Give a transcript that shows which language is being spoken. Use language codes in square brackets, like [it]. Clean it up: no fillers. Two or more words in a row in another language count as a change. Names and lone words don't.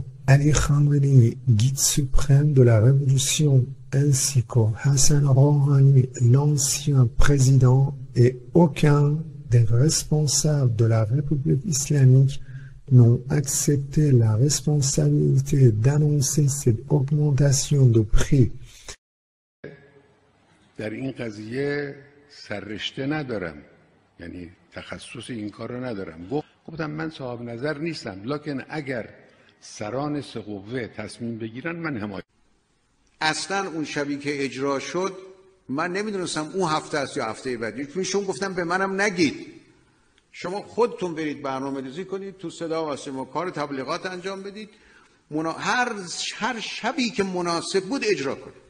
[fr] Ali Khamenei, guide suprême de la révolution, ainsi que Hassan Rouhani, l'ancien président, et aucun des responsables de la République islamique n'ont accepté la responsabilité d'annoncer cette augmentation de prix. [fa] در این قضیه سررشته ندارم، یعنی تخصص این کار رو ندارم. گفتم من صاحب نظر نیستم، لکن اگر سران سه قوه تصمیم بگیرن من حمایت. اصلا اون شبی که اجرا شد من نمیدونستم اون هفته است یا هفته بعدی، چون شما گفتم به منم نگید، شما خودتون برید برنامه‌ریزی کنید، تو صدا و سیما کار تبلیغات انجام بدید، هر شبی که مناسب بود اجرا کنید.